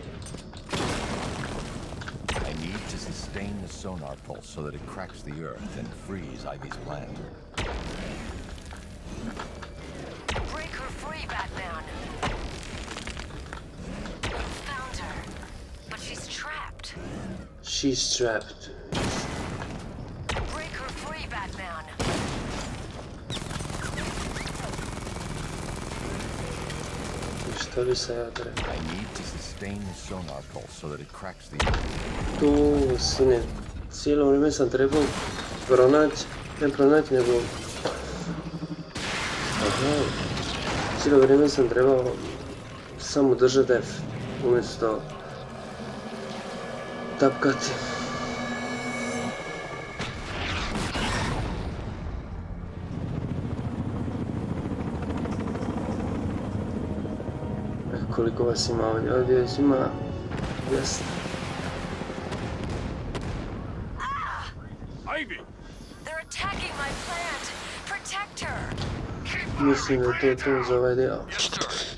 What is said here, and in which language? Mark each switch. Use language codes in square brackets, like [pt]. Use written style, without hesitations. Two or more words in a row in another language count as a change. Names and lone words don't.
[en] I need to sustain the sonar pulse so that it cracks the earth and frees Ivy's plant. Break her free, Batman. You found her, but she's trapped. She's trapped. Break her free, Batman. [hr] I šta bi se ja trebao? [en] I need to sustain the sonar pulse so that it cracks the earth. [hr] Tu, sine, cijelo vrijeme sam trebao pronaći, ne pronaći, nego... Aha, cijelo vrijeme sam trebao samo držati F, umjesto tapkati. Koliko vas ima ovdje? Ovdje vas ima 200. [en] Ivy! They're attacking my plant. Protect her. [hr] Mislim da je to za ovaj dio. [en] Yes, sir.